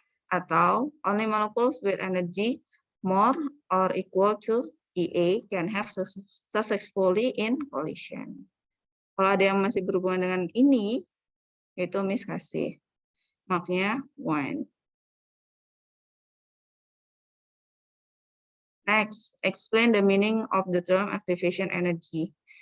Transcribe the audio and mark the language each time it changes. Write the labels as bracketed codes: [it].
[en] Atau only molecules with energy more or equal to EA can have successfully in collision. [id] Kalau ada yang masih berhubungan dengan ini, itu Miss kasih marknya 1. [en] Next, explain the meaning of the term activation energy.